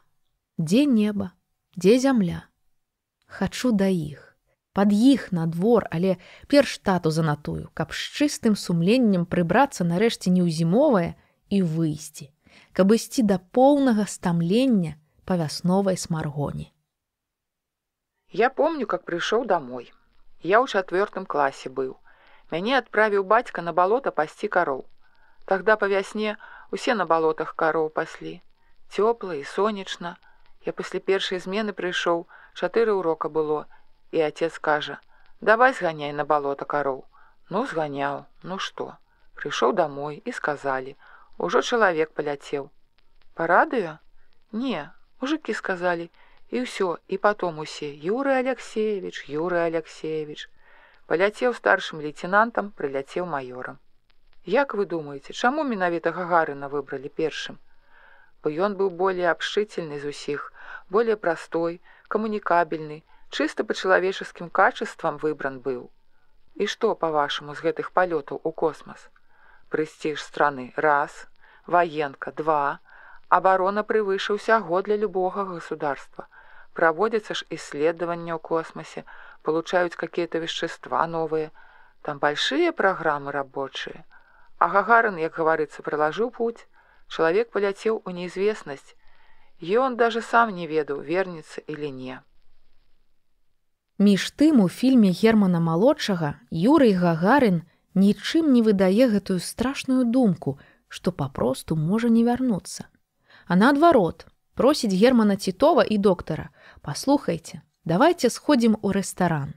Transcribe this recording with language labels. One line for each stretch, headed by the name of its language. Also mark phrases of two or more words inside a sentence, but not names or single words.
Belarusian: Дзе неба, дзе зямля? Хачу да іх. Пад іх на двор, але перш тату занатую, каб з чыстым сумленнем прыбрацца нарэшце не ў зімовае і выйсці, каб ісці да поўнага стамлення па вясновай смаргоні.
Russian: Я помню, как пришел домой.
Belarusian: Я ў 4 классе быў. Мяне адправіў бацька на балота пасці кароў. Тогда па вясне усе на балотах кароў паслі. Цёпла і сонечна. Я пасля першай змены прыйшоў, 4 урока было. І отец кажа:
Russian: «Давай сгоняй на болото коров». Ну, сгонял. Ну что? Пришел домой и сказали: «Уже человек полетел». По радио? Не, мужики сказали. И все, и потом усе: «Юрий Алексеевич, Юрий Алексеевич». Полетел старшим лейтенантом, прилетел майором.
Belarusian: Як вы думаете, чаму менавіта Гагарына выбрали першым? Бо ён
Russian: был более общительный из усіх, более простой, коммуникабельный, чисто по человеческим качествам выбран был. И что, по-вашему, с гэтых полетов у космос? Престиж страны – раз, военка – 2, оборона превыше усяго для любого государства. Проводятся ж исследования в космосе, получают какие-то вещества новые. Там большие программы рабочие. А Гагарин, как говорится, проложил путь. Человек полетел у неизвестность. И он даже сам не ведал, вернется или не.
Belarusian: Між тым, у фільме Германа Малодшага Юрый Гагарин нічым не выдае гэтую страшную думку, што папросту можа не вярнуцца. А наадварот, просіць Германа Титова і доктара: «Паслухайце, давайте сходзім у рэстаран.